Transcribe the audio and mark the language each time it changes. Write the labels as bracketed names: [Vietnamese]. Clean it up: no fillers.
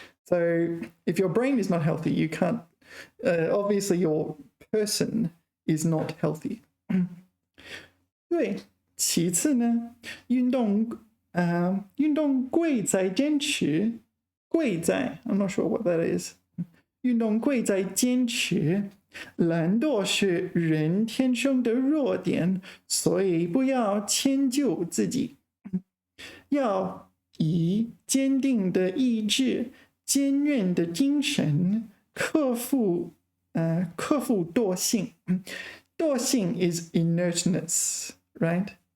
[English] So if your brain is not healthy, you can't, obviously your person is not healthy. [Chinese] 对，其次呢，运动贵在坚持，贵在 [English] I'm not sure what that is. [Chinese] 运动贵在坚持。懒惰是人天生的弱点，所以不要迁就自己，要以坚定的意志、坚韧的精神克服惰性。 [English] 惰性 is inertness, right?